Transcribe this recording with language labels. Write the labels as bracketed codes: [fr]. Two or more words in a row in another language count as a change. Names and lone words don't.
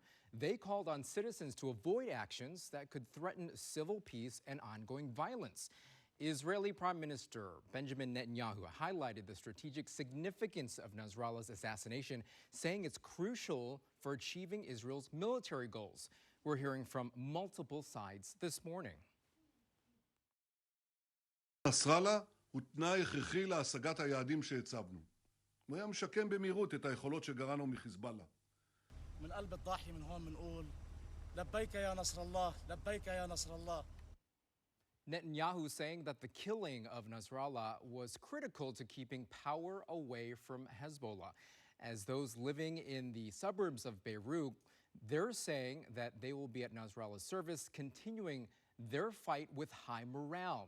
[en] They called on citizens to avoid actions that could threaten civil peace and ongoing violence. Israeli Prime Minister Benjamin Netanyahu highlighted the strategic significance of Nasrallah's assassination, saying it's crucial for achieving Israel's military goals. We're hearing from multiple sides this morning. [he] נסראללה הוא תנאי הכרחי להשגת היעדים שהצבנו. הוא היה משקם במהירות את היכולות שגרענו מחיזבאללה. [ar] من قلب الضاحية من هون بنقول لبيك يا نصر الله لبيك يا نصر الله. [en] Netanyahu saying that the killing of Nasrallah was critical to keeping power away from Hezbollah. As those living in the suburbs of Beirut, they're saying that they will be at Nasrallah's service, continuing their fight with high morale.